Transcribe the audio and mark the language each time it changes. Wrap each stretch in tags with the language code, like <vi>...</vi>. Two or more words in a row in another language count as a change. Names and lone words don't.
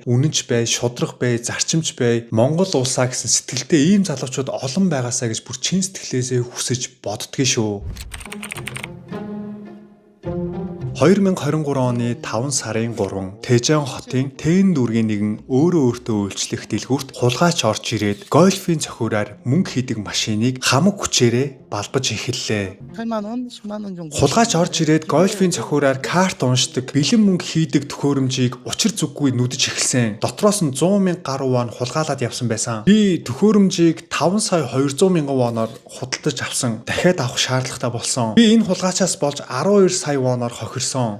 <mn>Үнэнч бай, шудрах бай, зарчимч бай. Монгол улсаа гэсэн сэтгэлтэй ийм залуучууд олон байгаасаа гэж бүр чин сэтгэлээсээ хүсэж боддгий шүү. 2023 оны 5 сарын 3 Тэжэн хотын Тэн дүүргийн нэгэн өөрөө өөртөө үйлчлэх дэлгүүрт хулгайч орж ирээд гольфийн цохиураар мөнгө хийдэг машиныг хамаг хүчээрээ балбаж эхэллээ.</mn> <ko>8만 원, 10만 원 정도.</ko> <mn>Хулгайч орж ирээд гольфийн цохиураар карт уншдаг, бэлэн мөнгө хийдэг төхөөрөмжийг учир зүггүй нүдэж эхэлсэн. Дотроос нь 100 мянга гаруй вон хулгайлаад явсан байсан. Би төхөөрөмжийг 5 сая 200 мянган воноор худалдаж авсан. Дахиад авах шаардлагатай болсон. Би энэ хулгайчаас болж 12 сая воноор хохирсон.</mn>